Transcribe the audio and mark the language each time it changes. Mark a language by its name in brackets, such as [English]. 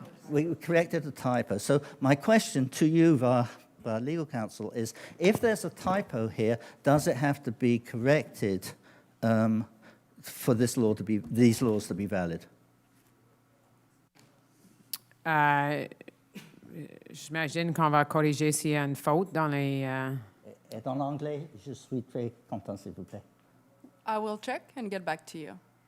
[English] We corrected the typo. So my question to you via legal counsel is, if there's a typo here, does it have to be corrected for these laws to be valid? [French] J'imagine qu'on va corriger s'il y a une faute dans les... Et en anglais, je suis très content, s'il vous plaît. [English] I will check and get back to you.